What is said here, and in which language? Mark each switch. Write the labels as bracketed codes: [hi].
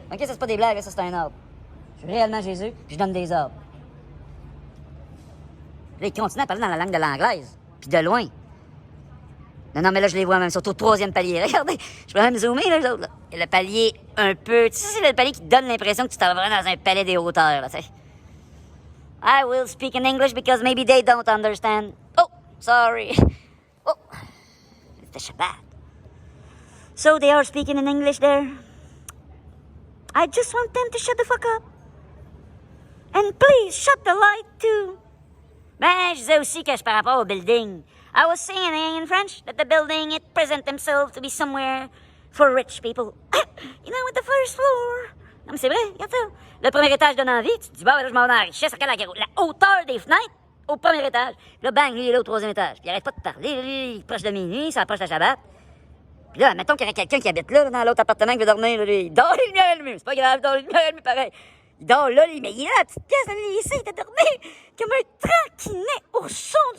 [fr] OK, ça, c'est pas des blagues, ça, c'est un ordre. Je suis réellement Jésus, puis je donne des ordres. Là, ils continuent à parler dans la langue de l'anglaise, puis de loin. Non, mais là, je les vois même, surtout au troisième palier. Regardez, je peux même zoomer, là, les autres, là. Et le palier un peu... Tu sais, c'est le palier qui te donne l'impression que tu t'en vas dans un palais des hauteurs, là, tu sais. [en] I will speak in English because maybe they don't understand. Oh, sorry. Oh, it's the Shabbat. So they are speaking in English there. I just want them to shut the fuck up. And please, shut the light too. [fr] Ben, je disais aussi que je par rapport au building. [en] I was saying in French that the building, it present themselves to be somewhere for rich people. You know, with the first floor. [fr] Non, mais c'est vrai, regarde ça. Le premier étage donne envie. Tu te dis, bah, là, je m'en vais dans la richesse. Regarde la hauteur des fenêtres au premier étage. Puis là, bang, lui, il est là au troisième étage. Puis il arrête pas de parler. Lui, il est proche de minuit, ça approche de Shabbat. Puis là, mettons qu'il y aurait quelqu'un qui habite là, dans l'autre appartement, qui veut dormir. Là, il dort les lumières allumées. C'est pas grave, il dort les lumières allumées pareil. Il dort là, mais il est là, la petite pièce, il essaie de dormir comme un tranquinet au son